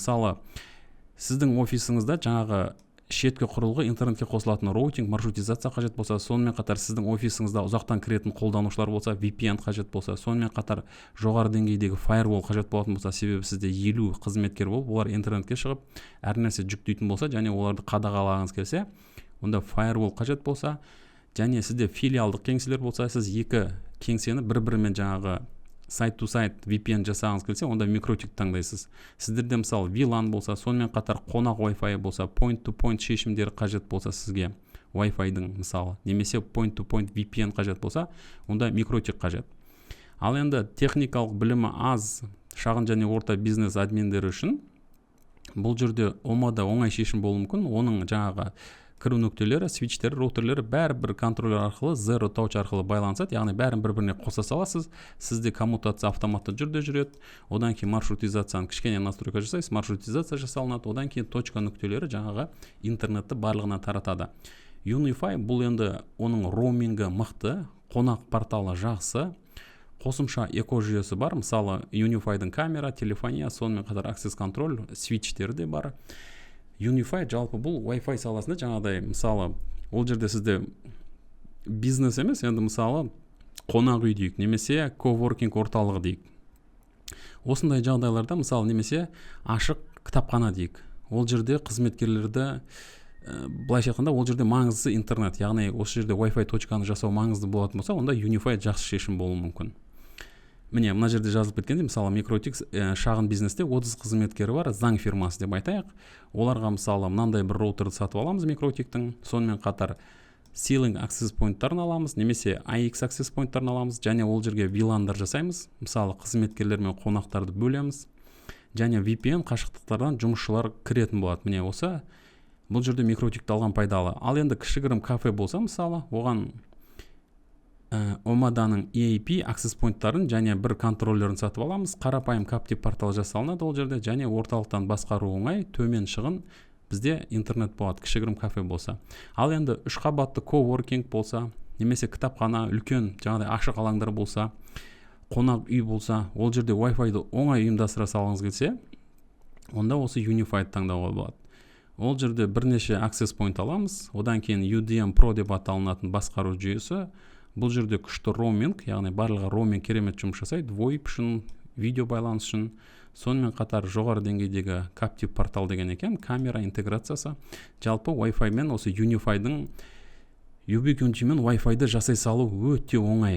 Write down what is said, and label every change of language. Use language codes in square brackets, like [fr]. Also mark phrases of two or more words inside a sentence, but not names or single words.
[kk] Мысалы, сіздің офисіңізде жаңағы шеткі құрылғы интернетке қосылатын роутинг, маршрутизация қажет болса, сонымен қатар сіздің офисіңізде ұзақтан кіретін қолданушылар болса, VPN қажет болса, сонымен қатар жоғары деңгейдегі firewall қажет болатын болса, себебі сізде 50 қызметкер болып, олар интернетке шығып, әр нәрсе жүктейтін болса, және оларды қадағалағыңыз келсе, онда firewall қажет болса, және сізде филиалдық кеңселер болса, сіз екі кеңсені бір-бірімен жаңағы сайт-to-сайт VPN жасағыңыз келсе, онда микротик таңдайсыз. Сіздерде мысалы VLAN болса, сонымен қатар қонақ Wi-Fi болса, [en] point-to-point [kk] шешімдері қажет болса сізге Wi-Fi-дың мысалы, немесе [en] point-to-point [kk] VPN қажет болса, онда микротик қажет. Ал енді техникалық білімі аз шағын және орта бизнес админдері үшін бұл жерде Omada оңай шешім болуы мүмкін. Оның жаңағы кіру нүктелері, свитчтері, роутерлері бәрі бір контроллер арқылы, [en] Zero Touch [kk] арқылы байланысады, яғни бәрін бір-біріне қоса саласыз. Сізде коммутация автоматты жүрде жүреді, одан кейін маршрутизацияны кішкене настройка жасайсыз, маршрутизация жасалынады, одан кейін точка нүктелері жаңағы интернетті барлығына таратады. Unify бұл енді оның роумингі мықты, қонақ порталы жақсы, қосымша эко жүйесі бар. Мысалы, Unify'дың камера, телефония, сонымен қатар [en] access control, [kk] свитчтері де бар. Unify жалпы бұл Wi-Fi саласында жаңағыдай, мысалы, ол жерде сізде бизнес емес, енді мысалы қонақ үй дейік, немесе coworking орталығы дейік. Осындай жағдайларда, мысалы, немесе ашық кітапхана дейік. Ол жерде қызметкерлерді былайша айтқанда, ол жерде маңызды интернет, яғни осы жерде Wi-Fi точканы жасау маңызды болатын болса, онда Unify жақсы шешім болуы мүмкін. Міне, мына жерде жазылып кеткенде, мысалы, микротик шағын бизнесте 30 қызметкері бар, заң фирмасы деп айтайық. Оларға мысалы мынандай бір роутерді сатып аламыз микротиктің, сонымен қатар [en] Ceiling access point- [kk] тарын аламыз, немесе [en] AX access point- [kk] тарын аламыз, және ол жерге VLAN-дар жасаймыз. Мысалы, қызметкерлер мен қонақтарды бөлеміз, және VPN қашықтықтардан жұмысшылар кіретін болады. Міне осы бұл жерде микротикті алған пайдалы. Ал енді кішігірім кафе болса, мысалы, оған Omaданың [en] EAP access point- [kk] тарын және бір контроллерін сатып аламыз. Қарапайым каптив портал жасалынады ол жерде, және орталықтан басқару оңай, төмен шығын бізде интернет болады, кішігірім кафе болса. Ал енді 3 қабатты coworking болса, немесе кітапхана, үлкен жаңағыдай ашық алаңдар болса, қонақ үй болса, ол жерде Wi-Fi-ды оңай ұйымдастыра салғыңыз келсе, онда осы Unify-ды таңдауға болады. Ол жерде бірнеше [en] access point [kk] аламыз, одан кейін UDM Pro деп аталынатын басқару жүйесі. Бұл жерде күшті роуминг, яғни барлығы роуминг керемет жұмыс жасайды, VoIP үшін, видео байланыс үшін, сонымен қатар жоғары деңгейдегі каптив портал деген екен, камера интеграциясы. Жалпы Wi-Fi мен осы Unify-дың Ubiquiti мен Wi-Fi-ды жасай салу өте оңай.